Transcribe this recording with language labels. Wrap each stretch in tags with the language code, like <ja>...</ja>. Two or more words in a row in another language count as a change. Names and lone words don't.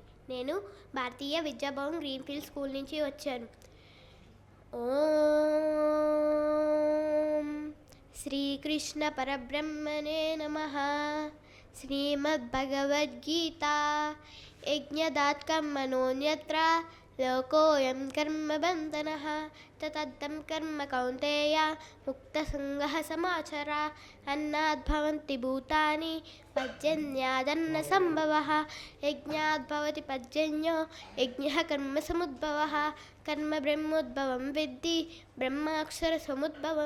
<te>నేను భారతీయ విద్యాభవన్ గ్రీన్ఫీల్డ్ స్కూల్ నుంచి వచ్చాను.</te> <sa>ఓం శ్రీకృష్ణ పరబ్రహ్మణే నమః. శ్రీమద్భగవద్గీత యజ్ఞదాత్ కర్మణోన్యత్ర लोकोऽयं कर्मबन्धनः ततद्धं कर्म कौन्तेय मुक्तसङ्गः समाचर अन्नाद् भवन्ति भूतानि पर्जन्यादन्नसम्भवः यज्ञाद् भवति पर्जन्यो यज्ञः कर्मसमुद्भवः कर्म ब्रह्मोद्भवं विद्धि ब्रह्माक्षरसमुद्भवं</sa>